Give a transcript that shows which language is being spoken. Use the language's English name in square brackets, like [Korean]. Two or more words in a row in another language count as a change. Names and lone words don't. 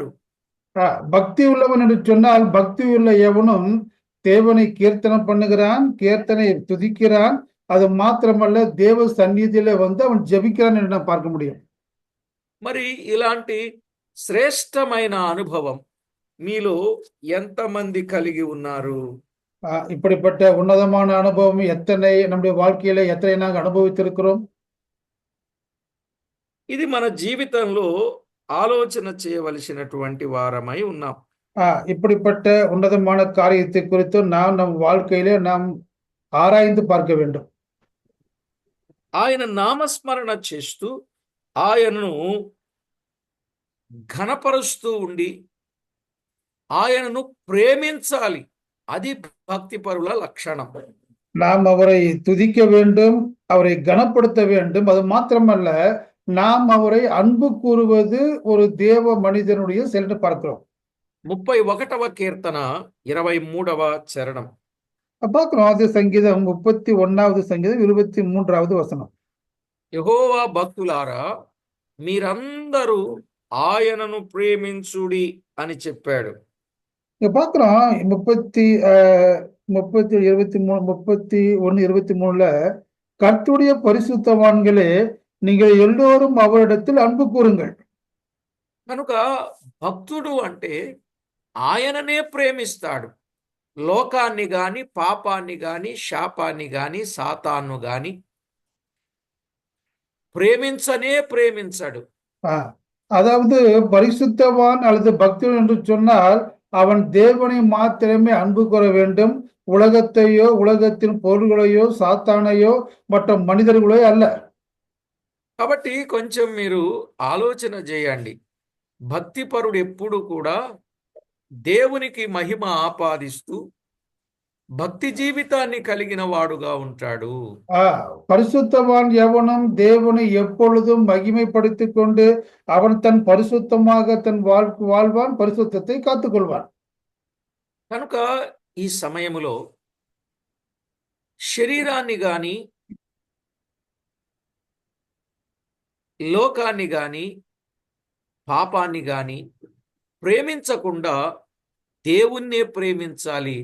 [Tamil] பக்தி உள்ளவன் என்று சொன்னால் பக்தி உள்ள எவனும் தேவனை கீர்த்தனம் பண்ணுகிறான், கீர்த்தனை துதிக்கிறான். அது மாத்திரமல்ல தேவ சந்நிதியில வந்து அவன் ஜெபிக்கிறான் என்று நாம் பார்க்க முடியும். [Telugu] మరి ఇలాంటి శ్రేష్టమైన అనుభవం మీలో ఎంతమంది కలిగి ఉన్నారు? [Tamil] இப்படிப்பட்ட உன்னதமான அனுபவம் எத்தனை நம்முடைய வாழ்க்கையில எத்தனை நாங்கள் அனுபவித்திருக்கிறோம்? [Telugu] ఇది మన జీవితంలో ఆలోచన చేయవలసినటువంటి వారమై ఉన్నాం. [Tamil] இப்படிப்பட்ட உன்னதமான காரியத்தை குறித்து நாம் நம் வாழ்க்கையிலே நாம் ஆராய்ந்து பார்க்க வேண்டும். [Telugu] ఆయన నామస్మరణ చేస్తూ ఆయనను ఘనపరుస్తూ ఉండి ఆయనను ప్రేమించాలి. అది భక్తిపరుల లక్షణం. [Tamil] நாம் அவரை துதிக்க வேண்டும், அவரை கனப்படுத்த வேண்டும். அது மாத்திரமல்ல, நாம் அவரை அன்பு கூறுவது ஒரு தேவ மனிதனுடைய செயல் பார்க்கிறோம். [Telugu] 31వ కీర్తన 23వ చరణం. [Tamil] பார்க்கிறோம். அது சங்கீதம் 31வது சங்கீதம் 23வது வசனம். [Telugu] యెహోవా భక్తులారా మీరందరూ ఆయనను ప్రేమించుడి అని చెప్పాడు. [Tamil] இங்க பார்க்கிறோம் 31:23ல கர்த்தருடைய பரிசுத்தவான்களே நீங்கள் எல்லோரும் அவரிடத்தில் அன்பு கூறுங்கள். [Telugu] కనుక భక్తుడు అంటే ఆయననే ప్రేమిస్తాడు. లోకాన్ని గాని, పాపాన్ని గాని, శాపాన్ని గాని, సాతాను గాని ప్రేమించడు. [Tamil] அதாவது பரிசுத்தவான் அல்லது பக்தன் என்று சொன்னால் அவன் தேவனை மாத்திரமே அன்பு கூற வேண்டும். உலகத்தையோ, உலகத்தின் பொருள்களையோ, சாத்தானையோ, மற்ற மனிதர்களோ அல்ல. [Telugu] కాబట్టి కొంచెం మీరు ఆలోచన చేయండి. భక్తిపరుడు ఎప్పుడు కూడా దేవునికి మహిమ ఆపాదిస్తూ భక్తి జీవితాన్ని కలిగిన వాడుగా ఉంటాడు. [Tamil] பரிசுத்தவான் எவனும் தேவனை எப்பொழுதும் மகிமைப்படுத்திக் கொண்டு அவன் தன் பரிசுத்தமாக தன் வாழ்வான், பரிசுத்தத்தை காத்துக்கொள்வான். [Telugu] కనుక ఈ సమయములో శరీరాన్ని గాని, లోకాన్ని గాని, పాపాన్ని గాని ప్రేమించకుండా దేవుణ్ణే ప్రేమించాలి.